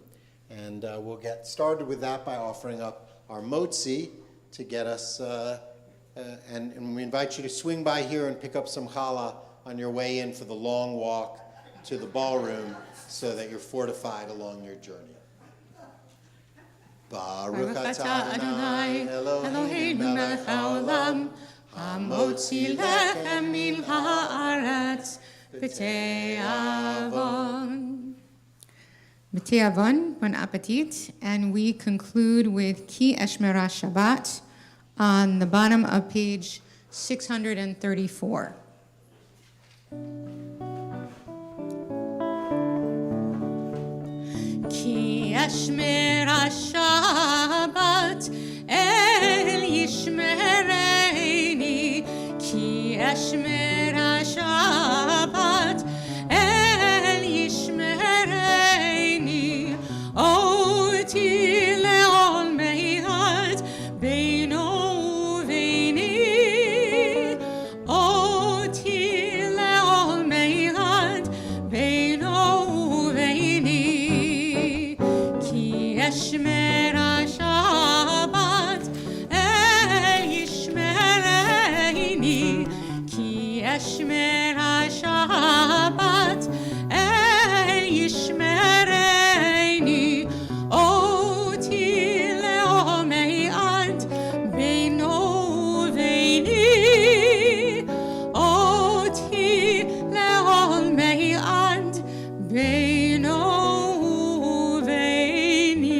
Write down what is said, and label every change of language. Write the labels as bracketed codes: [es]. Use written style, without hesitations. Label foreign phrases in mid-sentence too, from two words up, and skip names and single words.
[en] And we'll get started with that by offering up our motzi to get us, and we invite you to swing by here and pick up some challah on your way in for the long walk to the ballroom so that you're fortified along your journey. [he] ברוך אתה אדוני אלוהינו מלך העולם, המוציא לחם מן הארץ בתיאבון. [fr] B'te'avon, bon appetit. [en] And we conclude with Ki Eshmerah Shabbat on the bottom of page 634. [he] כי אשמרה שבת אל ישמרני, כי אשמרה שבת אל ישמרני, אותי לעול מעת בינו וביני, אותי לעול מעת בינו וביני, Ki אשמרה שבת אל ישמרני, כי אשמרה שבת אל ישמרני, אותי לעול מעת בינו וביני, אותי לעול מעת בינו וביני.